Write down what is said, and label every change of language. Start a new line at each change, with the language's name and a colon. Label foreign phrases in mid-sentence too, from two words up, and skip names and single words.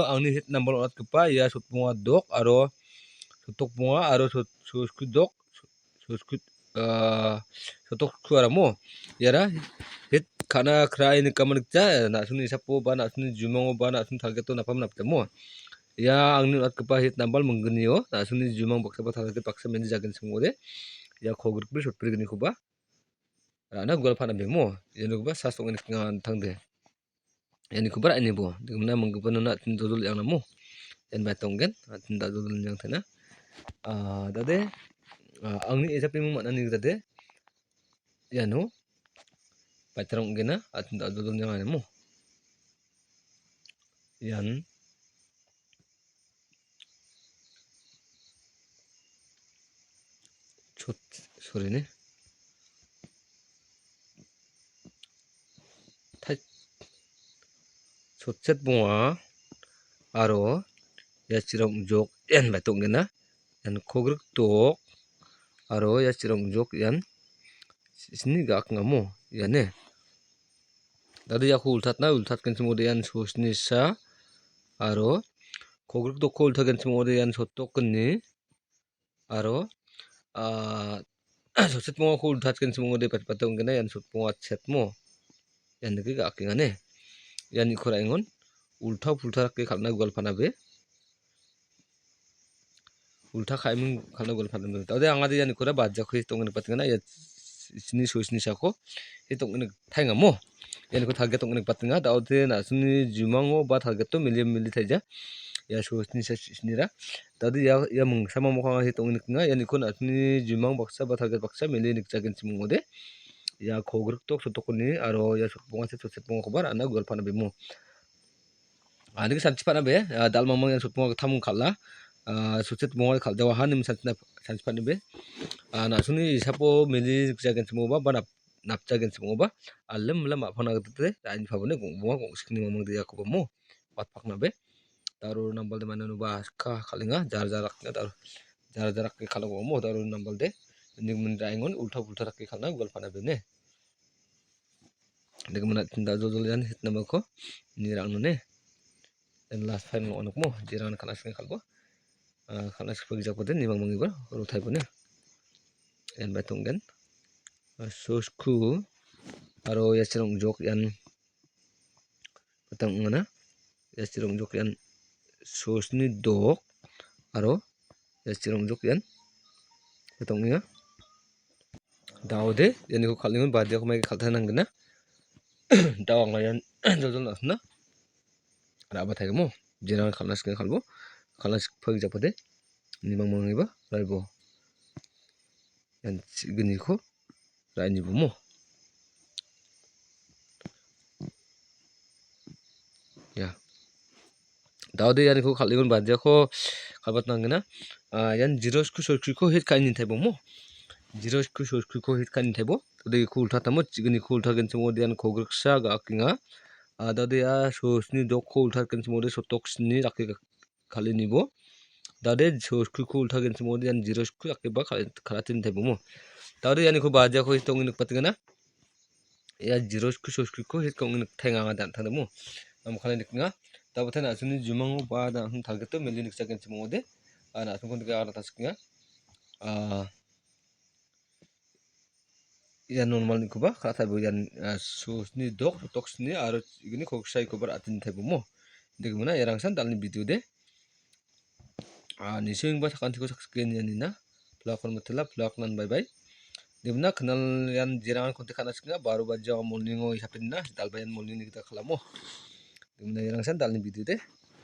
Garo: angni
English: hit number
Garo: onatgipa ia sotponga dok aro sotokponga aro sosku dok sosku sotokku aramo iara hit kana krai nikaman gita na·sungni isapo ba na·sungni jimongo ba na·sungni targeto napam napjamo ia angni onatgipa hit nambal minggnio na·sungni jimong baksaba target baksa meni jagenchim ong·ode ia kogrikbri sotbrignikoba ra·na gual panabemo ianikoba sas ong·e nikenga an·tangde ianikoba ra·anibo dingmana minggipanona tin dodol liangnamo ian bai tonggen tin dal·dodol linjang taina dade angni ejappiming man·ani dade iano baitarang ong·gena tin dal·dodol linjanganimo ian sorry sotsetponga aro ia chirong jok ian bai tonggena ian kogrik tok aro ia chirong jok ian sisni ga·akngamo iane dade iako ultatgenchim ong·ode ian sosni sa aro kogrik dokko ultagenchim ong·ode ian sotokgni aro sotsetpongako ultatgenchim ong·ode bate onggena ian sotponga chetmo ianike ga·akengane ianiko ra·engon ulta pulta dake kal·na gual panabe ulta ka·eming kalna gual panabe dade angade ianikora badiako hit ong·e nikpatenggana ia isini sosni sako hit ong·e niktaengamo ianiko target ong·e nikpatenga daode na·singni jimango ba targeto mili taija ia sosni sa sisnira dade ia mingsamamo anga hit ong·e nikenga ianiko na·singni jimang baksa ba target baksa mili nikjagenchim ong·ode ia kogrik tok sotokgni aro ia sotponga chet sotsetpongakoba ra·na gual panabemo niki sanchi pan·abe dalmangmang ian sotponga gittamong kal·a sotsetpongari kal·jawaha nim sanchi pan·abe na·sungni isapo mili nikjagenchim ong·oba ba napjagenchim ong·oba alim-lim a·pangna gitade ra·anipabone gongbonga gongsikni mamangde iakoba mo watpaknabe daroro nambalde mananoba aska kal·enga jarak dake kal·akoba mo daroro nambalde indikmani ra·engon ulta pulta dake kalna gual panabene indikmana tin dal·dodol ian hit nambalko ini ra·angne ian
English: last final
Garo: ong·anokmo jerangan kalna sikenga kalbo kalna sikpagijapode nimangmangiba rotaibone ian bai tonggen sosku aro ia chirong jok ian patang ong·ana ia chirong jok ian sosni dok aro ia chirong jok ian patang ong·enga daode ianiko kal·engon badiako maike kaltananggena dao anga ian joljol na·sina ra·ba taigamo jerangan kalna sikenga kalbo kalna sikpagijapade nimangmangiba raibo ian chi·gniko ra·anibomo ya daode ianiko kal·engon badiako kalbatananggena ian jirosku soskiko hit ka·ani taibomo jirosku soskiko hit ka·ani taibo dade iko ultatamo chi·gniko ultagenchim ong·ode ian kogriksa ga·akenga dade ia sosni dokko ultatgenchim ong·ode sotoksni dake kal·inibo dade soskuko ultagenchim ong·ode ian jirosku dakeba kal·ateni taibomo dade ianiko badiako hit ong·e nikpatenggana ia jirosku soskuko hit ong·e niktaenga anga an·tangdamo namokale nikenga dabote na·sungni jimango ba na·sungni targeto mili nikjagenchim ong·ode na·sungko nike agrata sikenga ian normalnikoba kal·ataibo ian sosni dok sotoksni aro chi·gni kogrisaikoba ra·ateni taibomo indikmana iarangsan dalni videode nisenggingba sakantiko saksigen ian nina pelakon mitila pelak nan
English: bye bye
Garo: indikmana kinal ian jerangan kontek ka·na sikenga baru bajiao morning-o isape nina dalba ian morning-ni gita kalamo indikmana iarangsan dalni videode